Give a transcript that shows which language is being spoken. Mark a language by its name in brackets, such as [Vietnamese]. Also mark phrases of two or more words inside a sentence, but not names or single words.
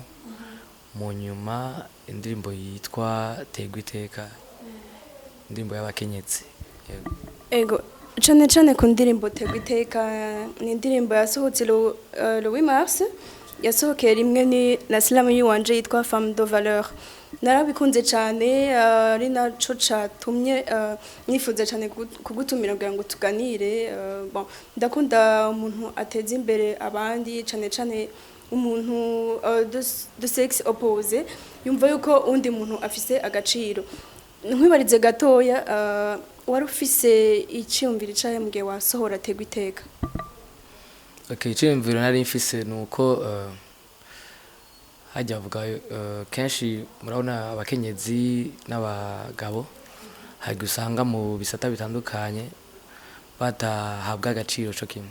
[Rundi] Mu nyuma indirimbo yitwa tegwa iteka, indirimbo y'abakenyezi. Ego, cane ku ndirimbo tegwa iteka ni indirimbo yasohotse [French] le 8 mars, [Rundi] yasohokeye rimwe ni na slam yiwanje yitwa femme de valeur. Narabikunze cane, ari naco catumye nifuza cane kugutumira kugira ngo tuganire. Bon, ndakunda umuntu ateza imbere abandi, cane umuntu [French] de sexe opposé [Rundi] yumva yuko undi muntu afise agaciro. Nkwibarize gatoya, wari ufise iciyumviro cahe mugihe wasohora tegwa iteka? Okay, iciyumviro nari mfise nuko hajya avuga kenshi murabona abakenyezi n'abagabo hari usanga mu bisata bitandukanye batahabwa agaciro cyo kimwe.